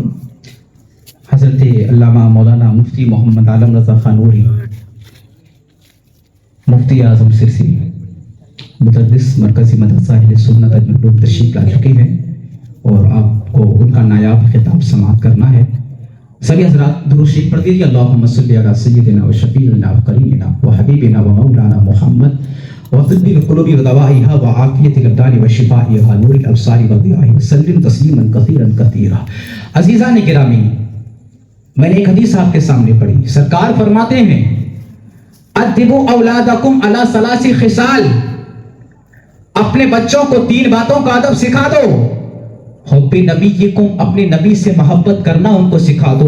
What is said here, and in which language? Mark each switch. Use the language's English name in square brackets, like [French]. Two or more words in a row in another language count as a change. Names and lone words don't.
[Urdu] حضرت علامہ مولانا مفتی محمد عالم رضا خان نوری, مفتی اعظم سرسی, مدرس مرکزی مدرسہ اہل سنت اجمعلوم تشریف لا چکے ہیں اور آپ کو ان کا نایاب خطاب سماعت کرنا ہے. سبھی حضرات درود شریف پڑھ دیجیے. [Arabic] اللہم صلی علی سیدنا و شفیعنا و کریمنا و حبیبنا و مولانا محمد وطب القلوب ودوائها وعافیت الابدان وشفائها نور الابصار وضیاء وسلم تسلیما کثیرا کثیرا. [Urdu] عزیزان گرامی, میں نے ایک حدیث آپ کے سامنے پڑھی. سرکار فرماتے ہیں [Arabic] ادبوا اولادکم علی ثلاث خصال, [Urdu] اپنے بچوں کو 3 باتوں کا ادب سکھا دو. [Arabic] حب نبیکم, [Urdu] اپنے نبی سے محبت کرنا ان کو سکھا دو.